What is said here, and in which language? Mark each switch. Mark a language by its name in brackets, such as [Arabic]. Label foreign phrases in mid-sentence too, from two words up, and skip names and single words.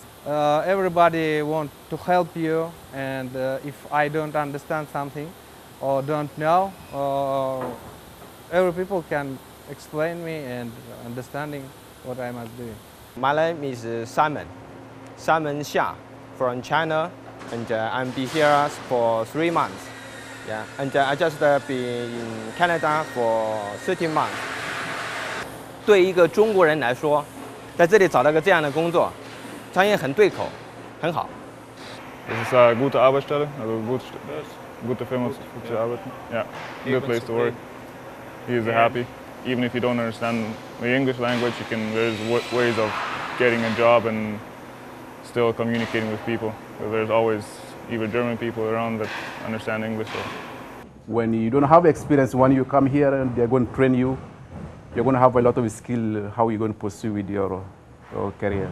[English] Everybody wants to help you, and if I don't understand something or don't know, every people can explain me and understanding what I must do. My name is Simon Xia from China, and I'm been here for 3 months. Yeah, and I just been in Canada for 13 months. [Chinese] 对一个中国人来说，在这里找到个这样的工作，专业很对口，很好。 [German] Es ist eine gute Arbeitsstelle, also gute Firma zu arbeiten. Ja, [English] good place to work. He is happy. Even if you don't understand the English language, there's ways of getting a job and still communicating with people. So there's always either German people around that understand English. So. When you don't have experience, when you come here and they're going to train you, you're going to have a lot of skill how you're going to pursue with your career.